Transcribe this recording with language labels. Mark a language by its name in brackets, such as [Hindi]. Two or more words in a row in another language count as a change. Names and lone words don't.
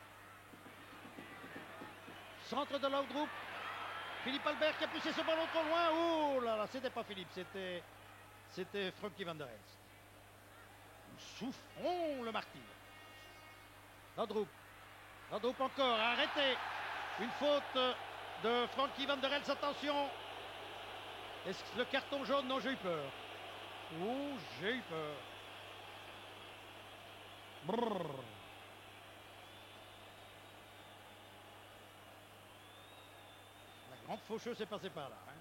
[French] Centre de Laudrup. Philippe Albert qui a poussé ce ballon trop loin. Oh là là, c'était pas Philippe, c'était Frankie van der Elst. Nous souffrons le martyr. Laudrup. Laudrup encore, arrêté. Une faute de Frankie van der Elst, attention. Est-ce que le carton jaune? Non, j'ai eu peur. Oh, j'ai eu peur. Brrr. La grande faucheuse s'est passée par là.